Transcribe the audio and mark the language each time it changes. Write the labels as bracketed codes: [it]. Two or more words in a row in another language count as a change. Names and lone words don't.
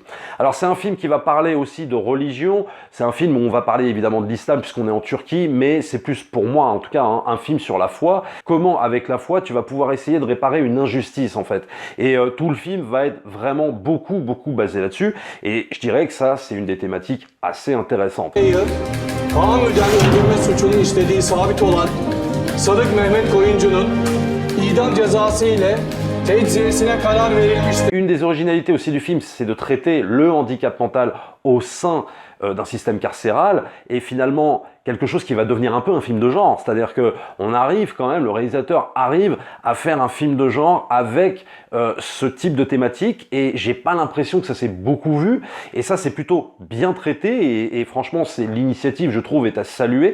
[fr] Alors c'est un film qui va parler aussi de religion, c'est un film où on va parler évidemment de l'islam puisqu'on est en Turquie, mais c'est plus pour moi en tout cas un film sur la foi. Comment avec la foi tu vas pouvoir essayer de réparer une injustice en fait. Et tout le film va être vraiment beaucoup basé là-dessus, et je dirais que ça c'est une des thématiques assez intéressantes. [tr] Kaan Öden öldürme suçunu işlediği sabit olan Sadık Mehmet Koyuncu'nun idam cezası ile tecziyesine karar verilmiştir. [fr] Une des originalités aussi du film, c'est de traiter le handicap mental au sein d'un système carcéral, et finalement quelque chose qui va devenir un peu un film de genre. C'est-à-dire que on arrive quand même, le réalisateur arrive à faire un film de genre avec ce type de thématique, et j'ai pas l'impression que ça s'est beaucoup vu, et ça c'est plutôt bien traité, et franchement c'est l'initiative, je trouve, est à saluer.